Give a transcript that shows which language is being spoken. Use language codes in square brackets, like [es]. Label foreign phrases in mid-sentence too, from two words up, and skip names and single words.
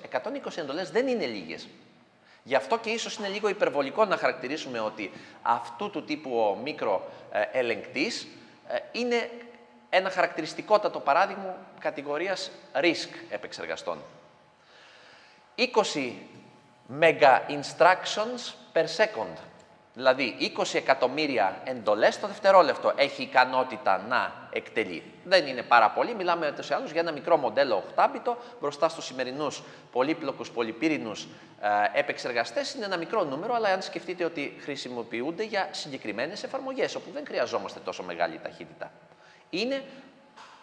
[el] 120 εντολές δεν είναι λίγες. Γι' αυτό και ίσως είναι λίγο υπερβολικό να χαρακτηρίσουμε ότι αυτού του τύπου ο μικροελεγκτής είναι ένα χαρακτηριστικότατο παράδειγμα κατηγορίας RISC επεξεργαστών. [en] 20 mega instructions per second. [el] Δηλαδή 20 εκατομμύρια εντολές το δευτερόλεπτο έχει ικανότητα να εκτελεί. Δεν είναι πάρα πολύ, μιλάμε ούτως ή άλλως για ένα μικρό μοντέλο 8-μπιτο, μπροστά στους σημερινούς πολύπλοκους πολυπύρινους επεξεργαστές είναι ένα μικρό νούμερο, αλλά αν σκεφτείτε ότι χρησιμοποιούνται για συγκεκριμένες εφαρμογές, όπου δεν χρειαζόμαστε τόσο μεγάλη ταχύτητα.